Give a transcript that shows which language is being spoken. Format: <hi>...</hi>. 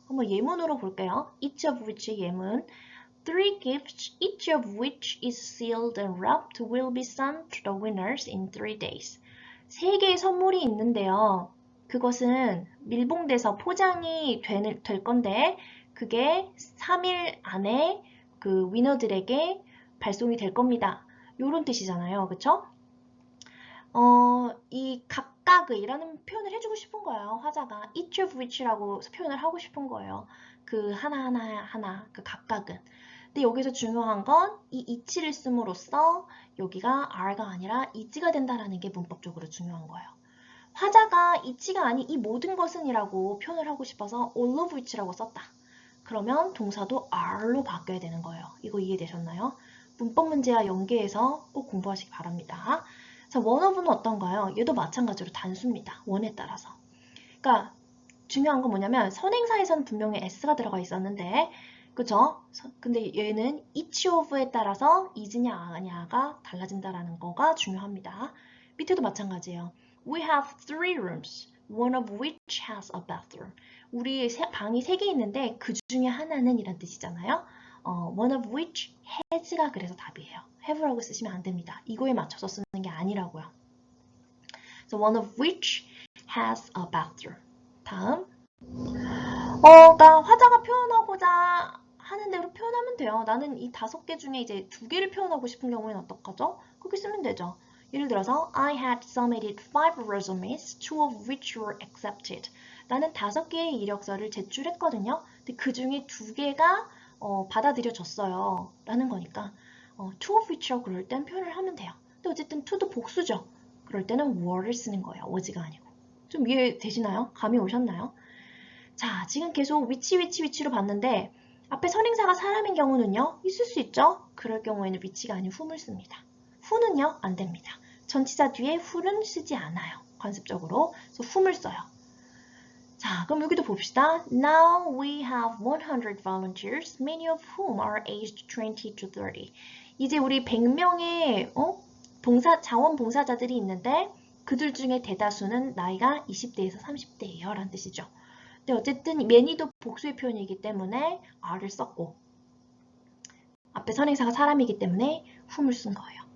<ko>한번 예문으로 볼게요.</ko> <en>each of which의</en> <ko>예문.</ko> <en>Three gifts, each of which is sealed and wrapped, will be sent to the winners in 3 days.</en> <ko>3개의 선물이 있는데요. 그것은 밀봉돼서 포장이 될 건데 그게 3일 안에 그 위너들에게 발송이 될 겁니다. 요런 뜻이잖아요. 그쵸? 이 각각의라는 표현을 해주고 싶은 거예요. 화자가 each of which라고 표현을 하고 싶은 거예요. 그 하나 그 각각은. 근데 여기서 중요한 건 이 each를 씀으로써 여기가 are가 아니라 is가 된다는 게 문법적으로 중요한 거예요. 화자가 each가 아닌 이 모든 것은 이라고 표현을 하고 싶어서 all of which라고 썼다. 그러면 동사도 are로 바뀌어야 되는 거예요. 이거 이해되셨나요? 문법 문제와 연계해서 꼭 공부하시기 바랍니다. 자, one of는 어떤가요? 얘도 마찬가지로 단수입니다. one에 따라서. 그러니까 중요한 건 뭐냐면 선행사에서는 분명히 s가 들어가 있었는데 그죠? 근데 얘는 each of에 따라서 is냐 아냐가 달라진다라는 거가 중요합니다. 밑에도 마찬가지예요.</ko> <en>We have 3 rooms, one of which has a bathroom.</en> <ko>우리 방이 3개 있는데 그 중에 하나는 이란 뜻이잖아요.</ko> <en>one of which has가</en> <ko>그래서 답이에요. have라고 쓰시면 안 됩니다. 이거에 맞춰서 쓰는 게 아니라고요.</ko> <en>So one of which has a bathroom.</en> <ko>다음. 그러니까 화자가 표현하고자 하는 대로 표현하면 돼요. 나는 이 5개 중에 이제 2개를 표현하고 싶은 경우에는 어떡하죠? 그렇게 쓰면 되죠. 예를 들어서</ko> <en>I had submitted 5 resumes, 2 of which were accepted.</en> <ko>나는 5개의 이력서를 제출했거든요. 근데 그 중에 2개가 받아들여졌어요. 라는 거니까 2 of which라고 그럴 땐 표현을 하면 돼요. 근데 어쨌든 to도 복수죠. 그럴 때는 were를 쓰는 거예요. was가 아니고. 좀 이해되시나요? 감이 오셨나요? 자, 지금 계속 위치로 봤는데 앞에 선행사가 사람인 경우는요. 있을 수 있죠? 그럴 경우에는 위치가 아닌 whom을 씁니다. who는요? 안 됩니다. 전치사 뒤에 who는 쓰지 않아요. 관습적으로. 그래서 whom을 써요. 자, 그럼 여기도 봅시다.</ko> <en>Now we have 100 volunteers, many of whom are aged 20 to 30.</en> <ko>이제 우리 100명의 자원봉사자들이 있는데 그들 중에 대다수는 나이가 20대에서 30대예요. 라는 뜻이죠. 근데 어쨌든 many도 복수의 표현이기 때문에 are를 썼고 앞에 선행사가 사람이기 때문에 whom을 쓴 거예요.</ko>